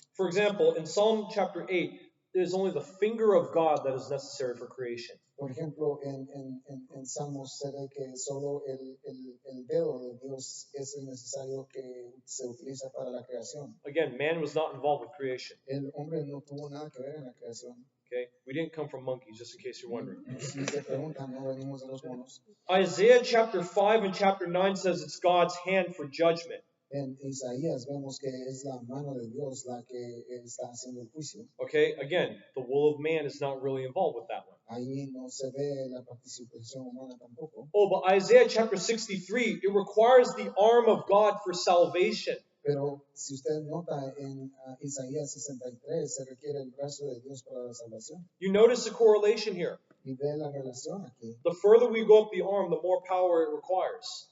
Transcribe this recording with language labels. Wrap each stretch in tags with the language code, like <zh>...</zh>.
<en>For example, in Psalm chapter 8, it is only the finger of God that is necessary for creation.</en> <es>Por ejemplo, en Salmos se ve que solo el dedo de Dios es el necesario que se utiliza para la creación.</es> <en>Again, man was not involved with creation.</en> <es>El hombre no tuvo nada que ver en la creación.</es> <en>Okay, we didn't come from monkeys, just in case you're wondering.</en> <es>Si se preguntan, no venimos de los monos.</es> <en>Isaiah chapter 5 and chapter 9 says it's God's hand for judgment.</en> <es>En Isaías vemos que es la mano de Dios la que está haciendo el juicio.</es> <en>Okay, again, the will of man is not really involved with that one.</en> <es>Ahí no se ve la participación humana tampoco.</es> <en>Oh, but Isaiah chapter 63, it requires the arm of God for salvation.</en> <es>Pero si usted nota en Isaías 63, se requiere el brazo de Dios para la salvación.</es> <en>You notice the correlation here.</en> <es>Y ve la relación aquí.</es> <en>The further we go up the arm, the more power it requires.</en>